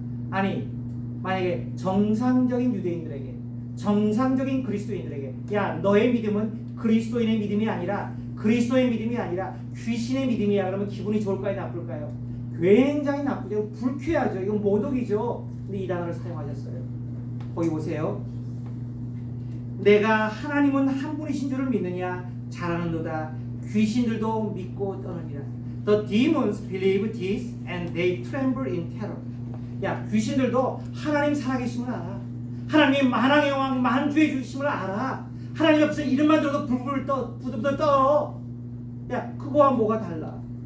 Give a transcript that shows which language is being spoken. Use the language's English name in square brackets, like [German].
[Korean] 아니, 만약에 정상적인 유대인들에게, 정상적인 그리스도인들에게 야, 너의 믿음은 그리스도인의 믿음이 아니라 그리스도의 믿음이 아니라 귀신의 믿음이야. 그러면 기분이 좋을까요? 나쁠까요? 굉장히 나쁘죠. 불쾌하죠. 이건 모독이죠. 근데 이 단어를 사용하셨어요. 거기 보세요. 내가 하나님은 한 분이신 줄을 믿느냐? 잘하는도다. 귀신들도 믿고 떠느니라. [English] The demons believe this and they tremble in terror. [Korean] 야, 귀신들도 하나님 살아계심을 알아. 하나님이 만왕의 왕 만주의 주심을 알아. 하나님 앞에서 이름만 들어도 부들부들 떨어. 야, 그거와 뭐가 달라?